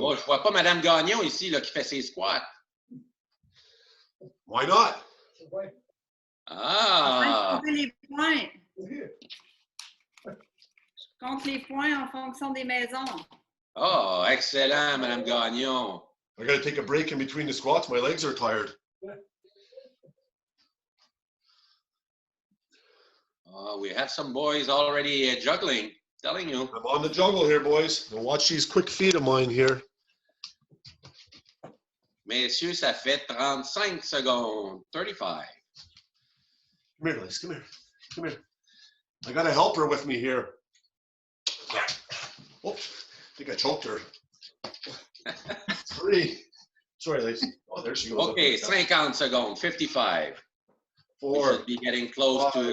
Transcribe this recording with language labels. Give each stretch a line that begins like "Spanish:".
French: Oh, je vois pas Madame Gagnon ici là, qui fait ses squats.
English: Why not? Ah,
French: Compter les points. Je compte les points en fonction des maisons. oh, excellent, Madame Gagnon.
English: I got to take a break in between the squats. My legs are tired. Oh, we have some boys already juggling, telling you. I'm on the juggle here, boys. Now watch these quick feet of mine here.
French: Messieurs, ça fait 35 secondes. 35.
English: Come here, Liz. Come here. Come here. I got a helper with me here. Oh, I think I choked her. 3. Sorry, Lacey. Oh, there she goes.
French: Okay, 50 secondes. 55.
English: We 4. should be getting close to